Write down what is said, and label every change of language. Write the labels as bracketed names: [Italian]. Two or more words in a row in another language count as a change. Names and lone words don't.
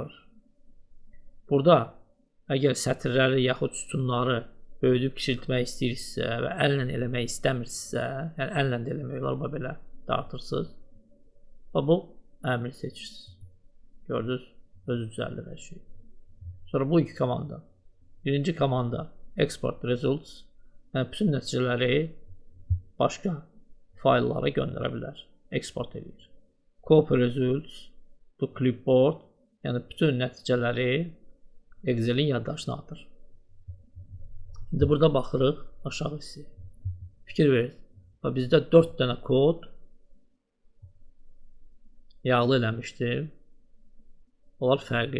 [Azerbaijani] Burada əgər sətirləri yaxud sütunları böyüdüb kiçiltmək istəyirsinizsə və əllə eləmək istəmirsinizsə, yəni əllə də eləmək olar, belə dartırsınız. Və bu əmri seçirsiniz. Gördünüz, özü düzəldir hər şey. Sonra bu iki komanda. Birinci komanda [English] export results, [Azerbaijani] yəni bütün nəticələri başqa fayllara göndərə bilər, eksport edir. [English] Copy results to clipboard, [Azerbaijani] yəni bütün nəticələri Excel'in yaddaşına atır. İndi burada baxırıq aşağı hissəyə. Fikir verin. Və bizdə 4 dənə kod yağlı eləmişdim. Onlar fərqli.